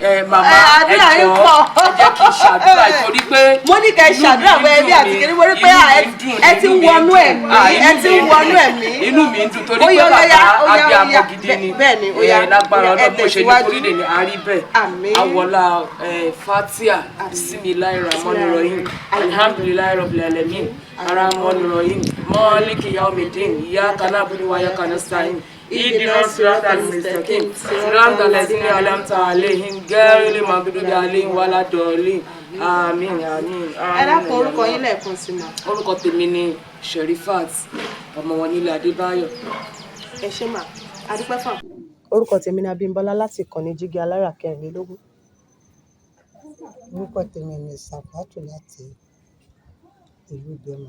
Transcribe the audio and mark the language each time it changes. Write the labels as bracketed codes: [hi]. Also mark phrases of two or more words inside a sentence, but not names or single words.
[yo] Màmá ẹ jọ̀ọ́ ẹ jẹ́ kí n ṣàdúrà torí pé mo ní kẹ́ ṣàdúrà fún ẹbí àti kiri mo rí pé ẹ ti wọnú ẹ̀mí inú mi ń dùn torí pé bàbá abiyamọ gidi ni lágbára Ọlọ́run bó ṣe ní kórìdè ní àárí bẹ́ẹ̀ awọlá fatia [ar] بسم الله الرحمن الرحيم الحمد لله رب العالمين الرحمن الرحيم مالك يوم الدين إياك نعبد وإياك نستعين اهدنا الصراط المستقيم صراط الذين أنعمت عليهم غير المغضوب عليهم ولا الضالين [yo] àmín àmín. ẹ dákun orúkọ yín lẹ́ẹ̀kan sí ma. orúkọ tèmi ni Sherifat ọmọ wọn nílẹ̀ Adébáyọ̀. ẹ ṣé mà adúpẹ́ fún. orúkọ tèmi ni Abímbọ́lá láti ìkànnì Jígí Alára 24. orúkọ tèmi ni Sàfátù láti ìlú Ìdẹ́mọ̀.